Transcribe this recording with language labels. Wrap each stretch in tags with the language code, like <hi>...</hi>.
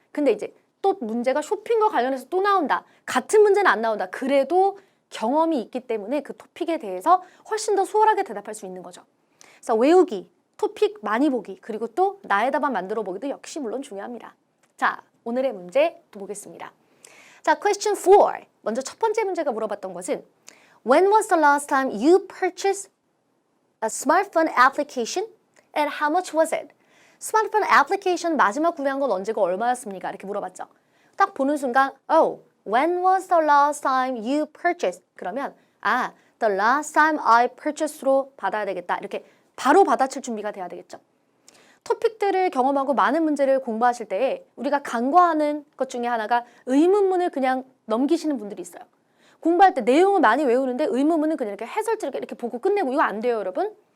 <ko>근데 이제 또 문제가 쇼핑과 관련해서 또 나온다. 같은 문제는 안 나온다. 그래도 경험이 있기 때문에 그 토픽에 대해서 훨씬 더 수월하게 대답할 수 있는 거죠. 그래서 외우기, 토픽 많이 보기, 그리고 또 나의 답안 만들어 보기도 역시 물론 중요합니다. 자, 오늘의 문제 또 보겠습니다. 자, question 4. 먼저 첫 번째 문제가 물어봤던 것은</ko> <en>When was the last time you purchased a smartphone application and how much was it?</en> <ko>스마트폰 애플리케이션 마지막 구매한 건 언제고 얼마였습니까? 이렇게 물어봤죠. 딱 보는 순간</ko> <en>Oh, when was the last time you purchased?</en> <ko>그러면</ko> <en>the last time I purchased로</en> <ko>받아야 되겠다. 이렇게 바로 받아칠 준비가 돼야 되겠죠. 토픽들을 경험하고 많은 문제를 공부하실 때 우리가 간과하는 것 중에 하나가 의문문을 그냥 넘기시는 분들이 있어요. 공부할 때 내용을 많이 외우는데 의문문은 그냥 이렇게 해설지를 이렇게 보고 끝내고 이거 안 돼요, 여러분.</ko>